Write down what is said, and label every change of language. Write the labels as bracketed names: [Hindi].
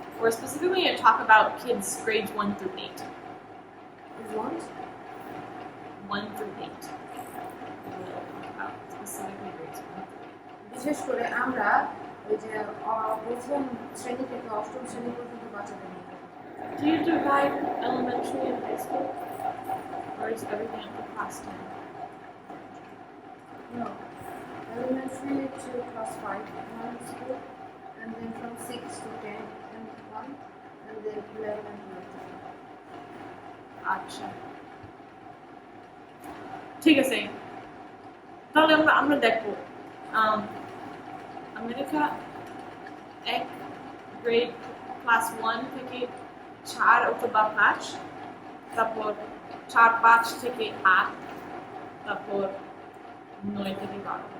[English] Or specifically I talk about kids grades 1 through 8. 1 through 8. About specifically grades 1. [Bangla] বিশেষ করে আমরা ওই যে প্রথম শ্রেণী থেকে অষ্টম শ্রেণী পর্যন্ত বাচ্চাদের নিয়ে [English] Do you divide elementary and high school? Or is everything up to class 10? No. Elementary to class 5 one school, and then from 6 to 10 and 1, and then 11 and 12. [Bangla] আচ্ছা ঠিক আছে তাহলে আমরা দেখবো আমেরিকা এক গ্রেড ক্লাস 1 থেকে 4 অথবা 5 তারপর 4-5 থেকে 8 তারপর 9 থেকে 12